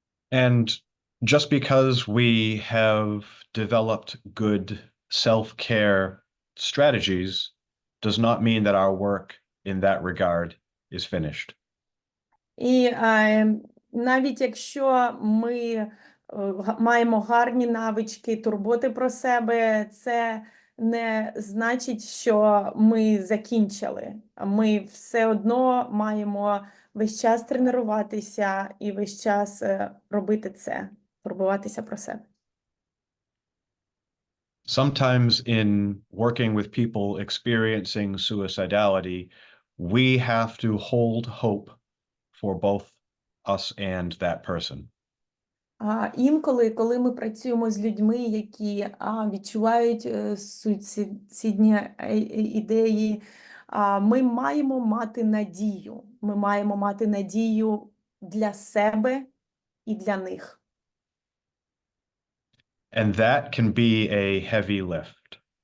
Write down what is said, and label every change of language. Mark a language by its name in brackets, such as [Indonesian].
[English] And just because we have developed good self-care strategies does not mean that our work in that regard is finished. [Ukrainian] І навіть якщо ми маємо гарні навички турботи про себе, це не значить, що ми закінчили. Ми все одно маємо весь час тренуватися і весь час робити це, турбуватися про себе. [English] Sometimes in working with people experiencing suicidality, we have to hold hope for both us and that person. [Ukrainian] Інколи, коли ми працюємо з людьми, які відчувають суїцидні ідеї, ми маємо мати надію. Ми маємо мати надію для себе і для них. [English] And that can be a heavy lift.